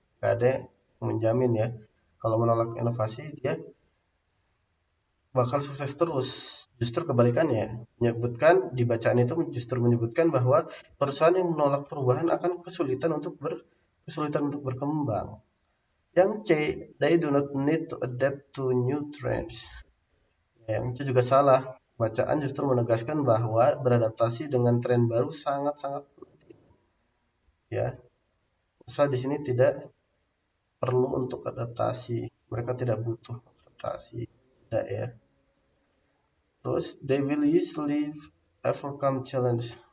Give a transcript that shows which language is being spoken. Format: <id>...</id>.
<id>Gak ada yang menjamin ya. Kalau menolak inovasi dia bakal sukses terus. Justru kebalikannya, di bacaan itu justru menyebutkan bahwa perusahaan yang menolak perubahan akan kesulitan untuk berkembang. Yang</id> <en>C, they do not need to adapt to new trends.</en> <id>Yang C juga salah. Bacaan justru menegaskan bahwa beradaptasi dengan tren baru sangat-sangat penting. Ya, usaha di sini tidak perlu untuk adaptasi. Mereka tidak butuh adaptasi, tidak ya. Terus</id> <en>they will easily overcome challenge.</en>